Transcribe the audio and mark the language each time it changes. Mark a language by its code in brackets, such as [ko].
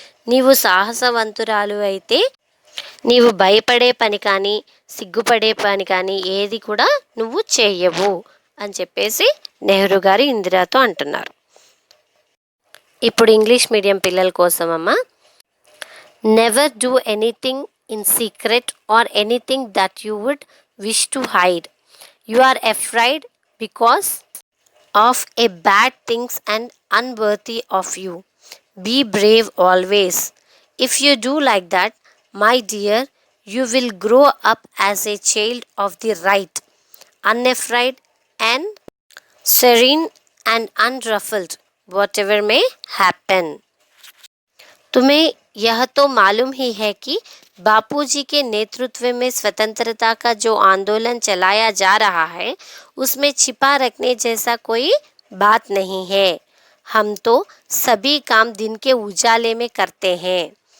[te] నీవు సాహసవంతురాలు అయితే నీవు భయపడే పని కానీ సిగ్గుపడే పని కానీ ఏది కూడా నువ్వు చేయవు అని చెప్పేసి నెహ్రూ గారు ఇందిరాతో అంటున్నారు. ఇప్పుడు ఇంగ్లీష్ మీడియం పిల్లల కోసం అమ్మ. [en] Never do anything in secret or anything that you would wish to hide. You are afraid because of a bad things and unworthy of you. Be brave always. If you do like that, my dear, you will grow up as a child of the right, unafraid and serene and unruffled, whatever may happen. [hi] तुम्हें यह तो मालूम ही है कि बापूजी के नेतृत्व में स्वतंत्रता का जो आंदोलन चलाया जा रहा है उसमें छिपा रखने जैसा कोई बात नहीं है. हम तो सभी काम दिन के उजाले में करते हैं.